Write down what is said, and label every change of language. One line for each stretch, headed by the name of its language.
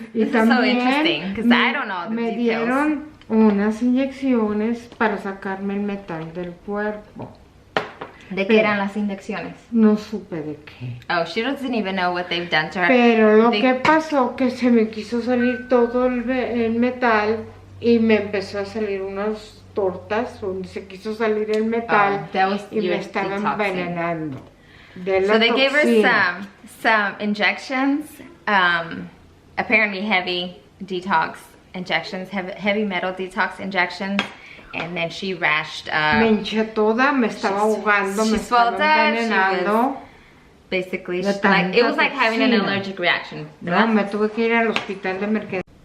English: This is so interesting because I don't know the
Spanish: me
English: details.
Spanish: Dieron unas inyecciones para sacarme el metal del cuerpo. ¿De qué eran las inyecciones? No supe de qué.
English: Oh, she doesn't even know what they've done to her.
Spanish: Pero lo que pasó que se me quiso salir todo el metal y me empezó a salir unas tortas donde se quiso salir el metal y me estaba envenenando.
English: So they gave her some injections, apparently heavy detox injections, heavy metal detox injections. And then she rashed up.
Spanish: Me hinché toda, me estaba ahogando, me estaba envenenando.
English: Basically, like, it was like having an allergic reaction.
Spanish: No, me tuve que ir al hospital de emergencia.